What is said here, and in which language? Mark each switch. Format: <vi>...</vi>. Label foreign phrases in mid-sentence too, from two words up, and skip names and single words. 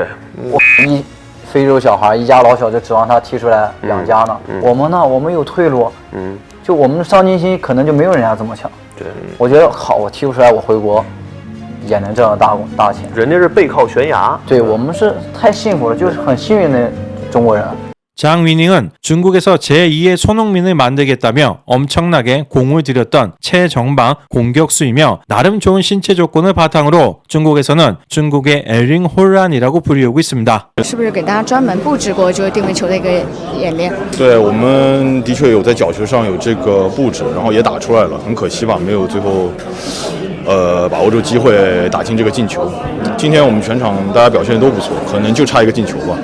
<zh>非洲小孩一家老小就指望他踢出来养家呢。我们呢，我们有退路。就我们的上进心可能就没有人家这么强。对，我觉得好，我踢不出来，我回国也能挣到大钱。人家是背靠悬崖。对，我们是太幸福了，就是很幸运的中国人。</zh> <ko>장위닝은 중국에서 제2의 손흥민을 만들겠다며 엄청나게 공을 들였던 최정방 공격수이며 나름 좋은 신체 조건을 바탕으로 중국에서는 중국의 에링 홀란이라고 불리우고 있습니다.</ko> <zh>是不是给大家专门布置过就是定位球的一个演练？对，我们的确有在角球上有这个布置，然后也打出来了，很可惜吧，没有最后把握住机会打进这个进球。今天我们全场大家表现都不错，可能就差一个进球吧。</zh>